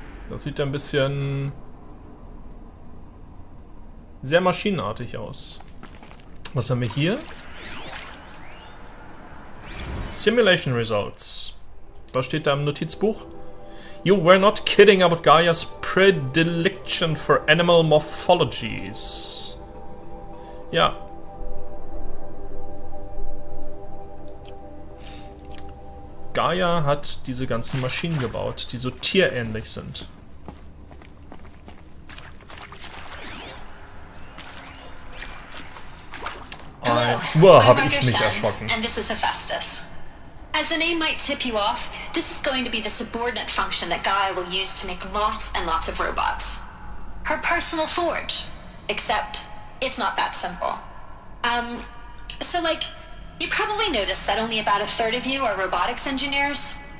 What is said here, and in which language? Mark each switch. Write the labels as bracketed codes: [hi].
[de] Das sieht ein bisschen sehr maschinenartig aus. Was haben wir hier? [en] Simulation Results. [de] Was steht da im Notizbuch? [en] You were not kidding about Gaia's predilection for animal morphologies. [de] Ja. Gaia hat diese ganzen Maschinen gebaut, die so tierähnlich sind. Habe ich mich erschrocken. [en] And this is Hephaestus. As the name might tip you off, this is going to be the subordinate function that Gaia will use to make lots and lots of robots. Her personal forge. Except, it's not that simple. So you probably noticed that only about a third of you are robotics engineers.